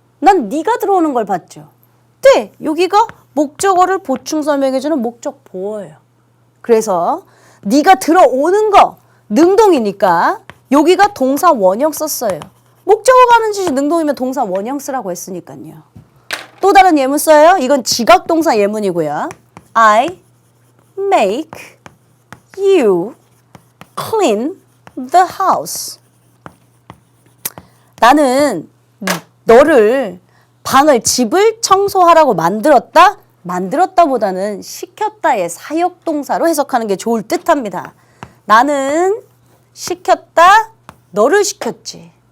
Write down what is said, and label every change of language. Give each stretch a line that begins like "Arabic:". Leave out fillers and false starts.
Korean: 난 네가 들어오는 걸 봤죠. 네, 여기가 목적어를 보충 설명해주는 목적 보어예요. 그래서 네가 들어오는 거 능동이니까 여기가 동사 원형 썼어요. 목적어가 하는 짓이 능동이면 동사 원형 쓰라고 했으니까요. 또 다른 예문 써요. 이건 지각동사 예문이고요.
English: I make you clean the house.
Korean: 나는 너를 집을 청소하라고 만들었다? 만들었다보다는 시켰다의 사역동사로 해석하는 게 좋을 듯합니다. 나는 시켰다, 너를 시켰지.